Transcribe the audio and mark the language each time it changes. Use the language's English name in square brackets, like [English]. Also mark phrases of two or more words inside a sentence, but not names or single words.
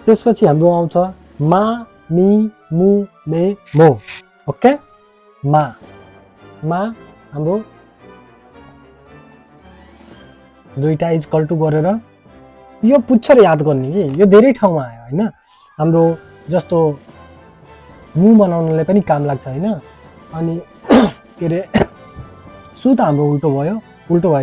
[Nepali] त्यसपछि हाम्रो आउँछ [Japanese] ま み む め も [Nepali] ओके [Japanese] ま ま [Nepali] हाम्रो दुईटा [English] equal to [Nepali] गरेर यो पुच्छर याद गर्ने कि यो धेरै ठाउँमा आयो हैन हाम्रो जस्तो मु बनाउनलाई पनि काम लाग्छ हैन अनि के रे सु त हाम्रो उल्टो भयो